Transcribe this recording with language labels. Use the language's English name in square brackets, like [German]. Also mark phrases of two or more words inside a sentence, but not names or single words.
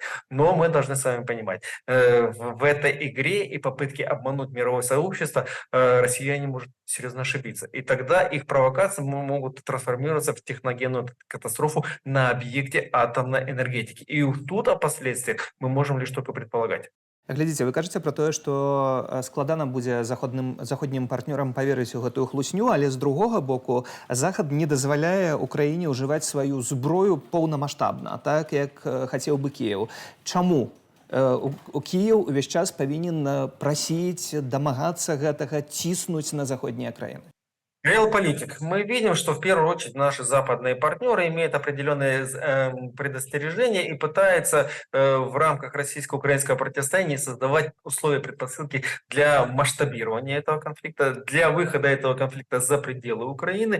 [Russian] Но мы должны с вами понимать, в этой игре и попытке обмануть мировое сообщество россияне могут серьезно ошибиться. И тогда их провокации могут трансформироваться в техногенную катастрофу на объекте атомной энергетики. И тут о последствиях мы можем лишь только предполагать. [Belarusian] Глядзіце, вы кажаце пра тое, што складана будзе заходнім партнёрам паверыць у гэтую хлусню, але з другога боку захад не дазваляе Украіне ўжываць сваю зброю поўнамаштабна, так як хацеў бы Кіеў. Чаму? Кіеў увесь час павінен прасіць, дамагацца гэтага, ціснуць на заходнія краіны. [Russian] Реалполитик. Мы видим, что в первую очередь наши западные партнеры имеют определенные предостережения и пытаются в рамках российско-украинского противостояния создавать условия, предпосылки для масштабирования этого конфликта, для выхода этого конфликта за пределы Украины.